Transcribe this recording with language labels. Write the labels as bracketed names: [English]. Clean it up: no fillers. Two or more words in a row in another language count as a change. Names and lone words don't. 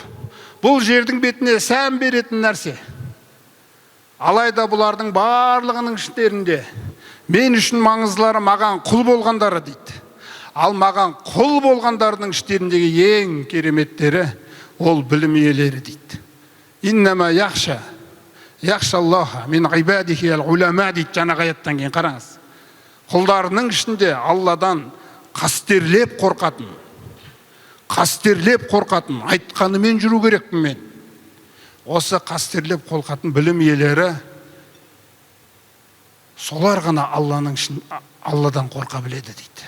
[Kazakh] Бұл жердің бетіне сән беретін нәрсе. Алайда бұлардың барлығының іштерінде мен үшін маңыздылары маған құл болғандары дейді. Ал маған құл болғандардың іштеріндегі ең кереметтері ол білім иелері дейді. [Arabic] إنما يخشى الله من عباده العلماء [Kazakh] дейді жаңағы аяттан кейін қараңыз. Құлдарының ішінде Алладан қастерлеп қорқатын, айтқанымен жүру керекпін мен. Осы қастерлеп қорқатын білім иелері солар ғана Алладан қорқа біледі дейді.